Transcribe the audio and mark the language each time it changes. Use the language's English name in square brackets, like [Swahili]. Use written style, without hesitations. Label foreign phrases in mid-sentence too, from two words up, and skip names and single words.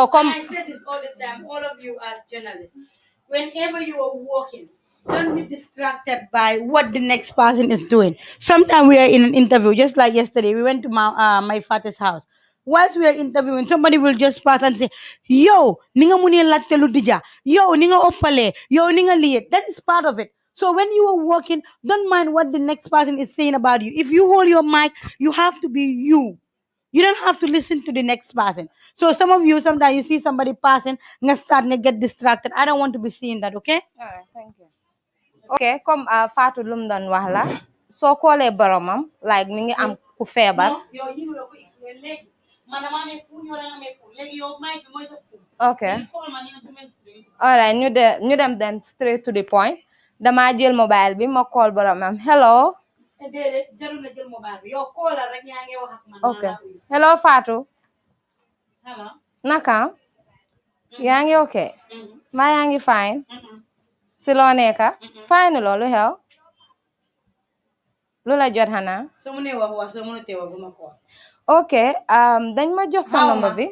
[English] And I say this all the time, all of you as journalists, whenever you are working, don't be distracted by what the next person is doing. Sometimes we are in an interview, just like yesterday, we went to my father's house. Whilst we are interviewing, somebody will just pass and say, yo, ninga muni latte ludija, yo, ninga opale, yo, ninga liet. That is part of it. So when you are working, don't mind what the next person is saying about you. If you hold your mic, you have to be you. You don't have to listen to the next person. So some of you, sometimes you see somebody passing, [Wolof] nga start nga get distracted. [English] I don't want to be seeing that, okay? All right, thank you. [Wolof] Okay, comme Fatou lum doon wax la soo koolee boromam like mi ngi am ku feebar. Okay. [English] Alright, [Wolof] ñu dem [English] then straight to the point. [Wolof] Dama jël mobile bi ma call boromam. [English] Hello. Okay. Hello Fatou. Hello. [Wolof] Naka? Yaa ngi okay? Maa yaa ngi fine? Si loo nekka? Fine loolu xew? Lu la jot xanaa? Ok, dañ ma jox sa number bi.